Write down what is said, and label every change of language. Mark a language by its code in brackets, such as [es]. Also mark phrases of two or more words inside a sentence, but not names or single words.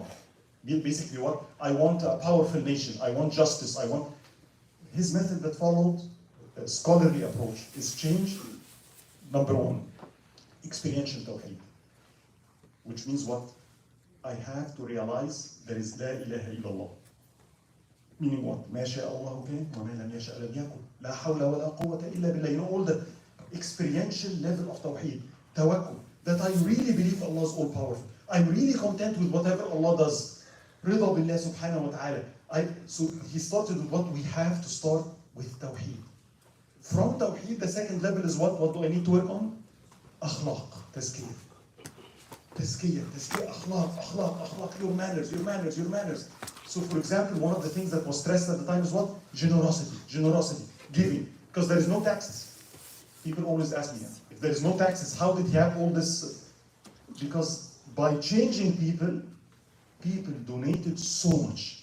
[en] Basically, what I want a powerful nation. I want justice. I want. His method that followed a scholarly approach is change. Number 1, experiential tawheed. Which means what? I have to realize there is [ar] لا إله إلا الله. [en] Meaning what? [ar] ما شاء الله كان، وما لم يشأ لم يكن. لا حول ولا قوة إلا بالله. [en] All the experiential level of tawheed. Tawakkul. That I really believe Allah is all powerful. I'm really content with whatever Allah does. [ar] رضا بالله سبحانه وتعالى. [en] So he started with what? We have to start with tawheed. From tawheed, the second level is what? What do I need to work on? [ar] أخلاق، تزكير. تزكية, أخلاق, [en] your manners. So for example, one of the things that was stressed at the time is what? Generosity, giving. Because there is no taxes. People always ask me, if there is no taxes, how did he have all this? Because by changing people donated so much.